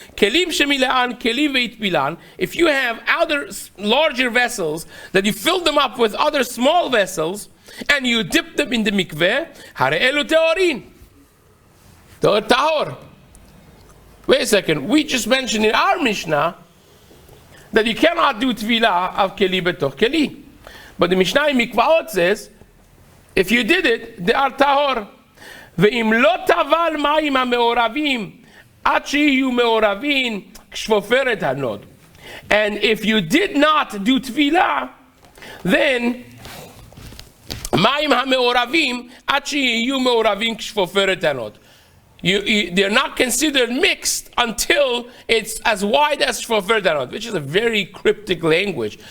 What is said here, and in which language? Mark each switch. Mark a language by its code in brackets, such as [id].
[he] Kelim shemilaan, kelim veitbilan. [en] If you have other larger vessels that you fill them up with other small vessels and you dip them in the mikveh, [he] hare elu teorin. [en] Tahor. Wait a second. We just mentioned in our Mishnah that you cannot do tvilah of keli betoch keli. But the Mishnah in Mikvaot says, if you did it, they are tahor. [he] ואם לא טבל מים המעורבים עד שיהיו מעורבים כשפופרת הנוד. [en] And if you did not do tvilah, then [he] מים המעורבים עד שיהיו מעורבים כשפופרת הנוד. [en] They're not considered mixed until it's as wide as shfoferet hanod, which is a very cryptic language.